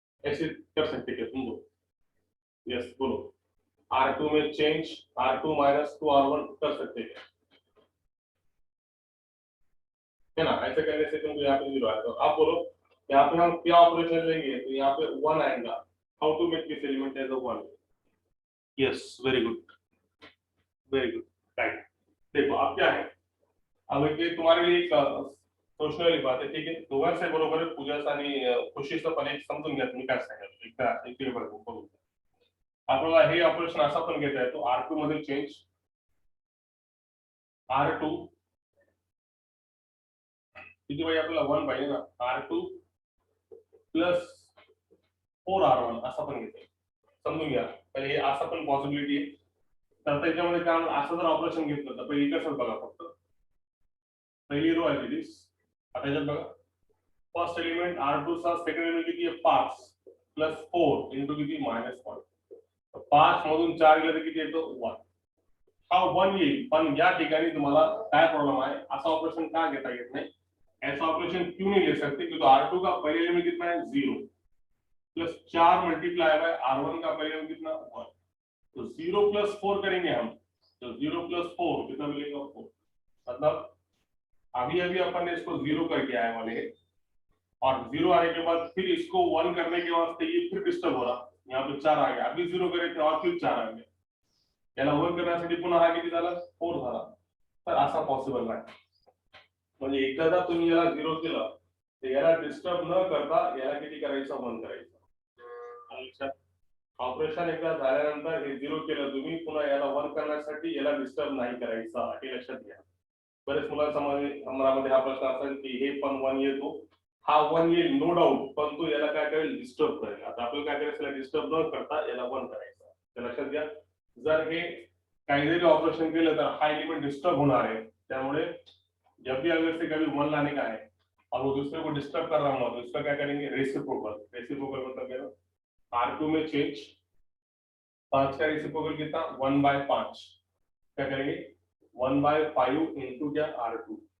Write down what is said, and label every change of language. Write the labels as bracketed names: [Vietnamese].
[Hindi] ऐसे कर सकते क्या तुम लोग, यस बोलो, R2 में चेंज R2 माइनस 2 R1 कर सकते हैं है ना, ऐसे करने से तुमको यहाँ पे 0 आएगा। अब बोलो यहाँ पे हम क्या ऑपरेशन लेंगे, तो यहाँ पे 1 आएगा, [English] How to make this element as a 1, yes very good right. [Hindi] देखो अब क्या है, अब ये तुम्हारे लिए एक सोचने वाली बात है, ठीक है, [Marathi] दोघांचे बरोबर पूजाचा आणि खुशीचा पण एक समजून घ्या तुम्ही काय सांगाल, एक बरोबर आपल्याला हे ऑपरेशन असा पण घेता येतो, R2 मध्ये चेंज R2 किती पाहिजे आपल्याला 1 पाहिजे ना, R2 प्लस 4R1 असा पण घेतो. समजून घ्या पहिले हे असं पण पॉसिबिलिटी आहे. तर त्याच्यामध्ये काय असं जर ऑपरेशन घेतलं तर पहिली कसं बघा फक्त पहिली रो आहे दिस. आता याच्यात बघा फर्स्ट एलिमेंट R2 चा सेकंड एलिमेंट किती आहे 5 प्लस 4 इंटू किती -1. 5 मधून 4 गेलं तर किती येतो 1. हा 1 येईल, पण या ठिकाणी तुम्हाला काय प्रॉब्लेम आहे, असं ऑपरेशन का घेता येत नाही. [Hindi] ऐसा ऑपरेशन क्यों नहीं ले सकते, क्योंकि R2 का पहले एलिमेंट कितना है 0 प्लस 4 मल्टीप्लाई बाय R1 का पहले एलिमेंट कितना 1. तो 0 प्लस 4 करेंगे हम, तो 0 प्लस 4 कितना मिलेगा 4. मतलब अभी अभी अपन ने इसको 0 करके आए वाले हैं, और 0 आने के बाद फिर इसको 1 करने के वास्ते ये फिर डिस्टर्ब हो रहा. यहाँ पे 4 आ गया, अभी 0 करे थे और फिर 4 आ गया. [Marathi] याला 1 करण्यासाठी पुन्हा हा किती झाला 4 झाला. तर असा पॉसिबल नाही. म्हणजे एकदा तुम्ही याला 0 केलं तर याला डिस्टर्ब न करता याला किती करायचं 1 करायचं. ऑपरेशन एकदा झाल्यानंतर हे 0 केलं तुम्ही, पुन्हा याला 1 करण्यासाठी याला डिस्टर्ब नाही करायचं, हे लक्षात घ्या. बरेच मुलांच्या मनामध्ये हा प्रश्न असेल की हे पण 1 येतो, हा 1 येईल नो डाऊट, पण तो याला काय करेल डिस्टर्ब करेल. आता आपल्याला काय करायचं डिस्टर्ब न करता याला 1 करायचं. तर लक्षात घ्या जर हे काही जरी ऑपरेशन केलं तर हा एलिमेंट डिस्टर्ब होणार है. [Hindi] त्यामुळे जब भी अगर से कभी 1 लाने का है और वो दूसरे को डिस्टर्ब कर रहा हूँ तो इसका क्या करेंगे रेसिप्रोकल. रेसिप्रोकल मतलब क्या, R2 में चेंज 5 का रेसिप्रोकल कितना 1/5. क्या करेंगे 1/5 इंटू क्या R2.